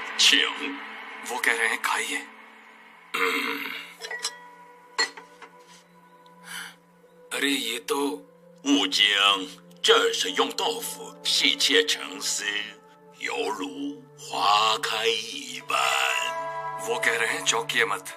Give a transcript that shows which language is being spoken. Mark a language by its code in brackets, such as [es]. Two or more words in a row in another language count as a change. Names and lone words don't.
[zh] 请。 [hi] वो कह रहे हैं खाइए। अरे ये तो [zh] 悟经，这是用豆腐细切成丝，犹如花开一般。 [hi] वो कह रहे हैं चौंकिए मत।